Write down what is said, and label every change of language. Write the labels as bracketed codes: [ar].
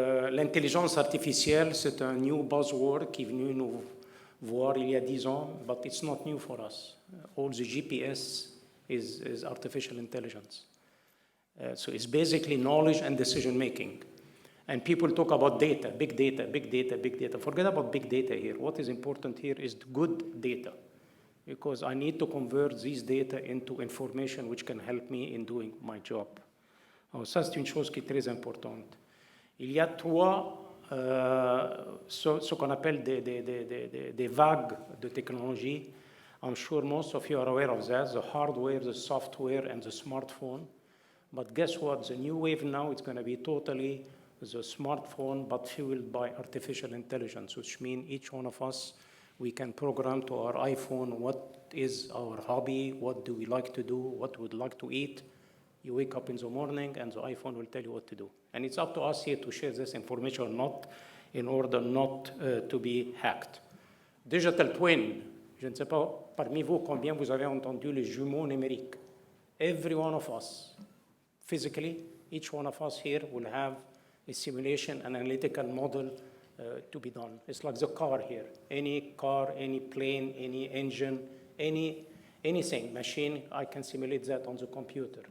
[fr] L'intelligence artificielle, c'est un new buzzword qui est venu nous voir il y a 10 ans, [en] but it's not new for us. All the GPS is artificial intelligence. So it's basically knowledge and decision making. And people talk about data, big data, big data, big data. Forget about big data here. What is important here is good data. Because I need to convert these data into information which can help me in doing my job. [fr] Alors ça, c'est une chose qui est très importante. Il y a 3 ce qu'on appelle des vagues de technologie. [en] I'm sure most of you are aware of that, the hardware, the software, and the smartphone. But guess what? The new wave now is going to be totally the smartphone, but fueled by artificial intelligence, which means each one of us, we can program to our iPhone what is our hobby, what do we like to do, what we would like to eat. You wake up in the morning and the iPhone will tell you what to do. And it's up to us here to share this information or not in order not to be hacked. [fr] Digital twin, je ne sais pas parmi vous combien vous avez entendu les jumeaux numériques. [en] Every one of us, physically, each one of us here will have a simulation, an analytical model to be done. It's like the car here. Any car, any plane, any engine, anything, machine, I can simulate that on the computer.